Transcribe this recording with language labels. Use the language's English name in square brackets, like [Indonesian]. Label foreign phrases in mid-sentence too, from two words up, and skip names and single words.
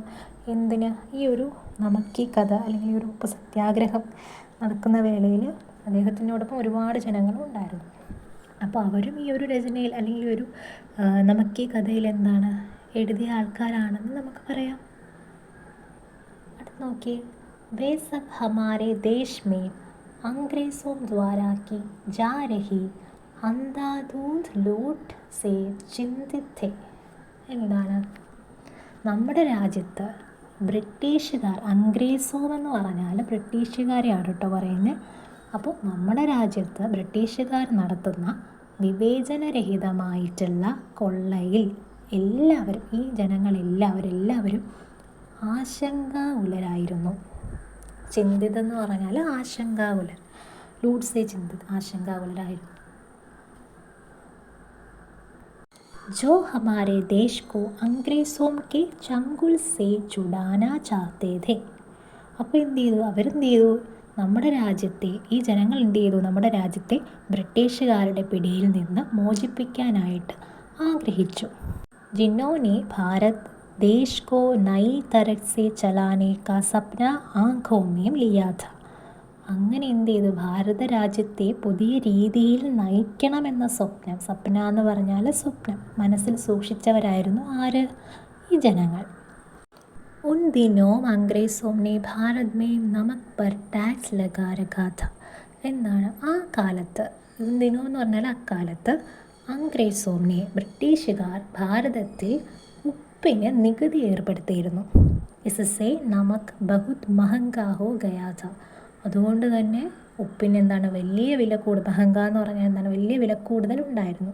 [Malayalam] എന്തിന്, ഈ ഒരു [Hindi] नमक की कथा [Malayalam] അല്ലെങ്കിൽ ഒരു ഉപ്പ് സത്യാഗ്രഹം നടക്കുന്ന വേളയിൽ അദ്ദേഹത്തിനോടൊപ്പം ഒരുപാട് ജനങ്ങളും ഉണ്ടായിരുന്നു. അപ്പോൾ അവരും ഈ ഒരു രചനയിൽ അല്ലെങ്കിൽ ഒരു [Hindi] नमक की [Malayalam] കഥയിൽ എന്താണ് എഴുതിയ ആൾക്കാരാണെന്ന് നമുക്ക് പറയാം. അടുത്ത് നോക്കിയേ. [Hindi] वे सब हमारे देश में अंग्रेज़ों द्वारा की जा रही अंधाधुंध लूट से चिंतित थे. [Malayalam] എന്താണ്, നമ്മുടെ രാജ്യത്ത് ബ്രിട്ടീഷുകാർ, അംഗ്രേസോ എന്ന് പറഞ്ഞാൽ ബ്രിട്ടീഷുകാരെയാണ് കേട്ടോ പറയുന്നത്. അപ്പോൾ നമ്മുടെ രാജ്യത്ത് ബ്രിട്ടീഷുകാർ നടത്തുന്ന വിവേചനരഹിതമായിട്ടുള്ള കൊള്ളയിൽ എല്ലാവരും, ഈ ജനങ്ങളെല്ലാവരും ആശങ്കാകുലരായിരുന്നു. ചിന്തിത് എന്ന് പറഞ്ഞാൽ ആശങ്കാകുലർ, [Hindi] लूट से चिंतित, [Malayalam] ആശങ്കാകുലരായിരുന്നു. [Hindi] जो हमारे देश को अंग्रेज़ों के चंगुल से छुड़ाना चाहते थे. [Malayalam] അപ്പോൾ അവരെന്ത് ചെയ്തു, നമ്മുടെ രാജ്യത്തെ, ഈ ജനങ്ങൾ എന്ത് ചെയ്തു, നമ്മുടെ രാജ്യത്തെ ബ്രിട്ടീഷുകാരുടെ പിടിയിൽ നിന്ന് മോചിപ്പിക്കാനായിട്ട് ആഗ്രഹിച്ചു. [Hindi] जिन्होंने भारत देश को नई तरह से चलाने का सपना आँखों में लिया था. [Malayalam] അങ്ങനെ എന്ത് ചെയ്തു, ഭാരത രാജ്യത്തെ പുതിയ രീതിയിൽ നയിക്കണമെന്ന സ്വപ്ന എന്ന് പറഞ്ഞാൽ സ്വപ്നം മനസ്സിൽ സൂക്ഷിച്ചവരായിരുന്നു ആര്, ഈ ജനങ്ങൾ. [Hindi] उन दिनों अंग्रेज़ों ने भारत में नमक पर टैक्स लगा रखा था. [Malayalam] എന്താണ്, ആ കാലത്ത്, ദിനോ എന്ന് പറഞ്ഞാൽ അക്കാലത്ത് അംഗ്രേസോനെ ബ്രിട്ടീഷുകാർ ഭാരതത്തിൽ ഉപ്പിന് നികുതി ഏർപ്പെടുത്തിയിരുന്നു. [Hindi] इससे नमक बहुत महंगा हो गया था. [Malayalam] അതുകൊണ്ട് തന്നെ ഉപ്പിന് എന്താണ് വലിയ വില കൂടുതൽ, മഹങ്ക എന്ന് പറഞ്ഞാൽ എന്താണ് വലിയ വില കൂടുതൽ ഉണ്ടായിരുന്നു.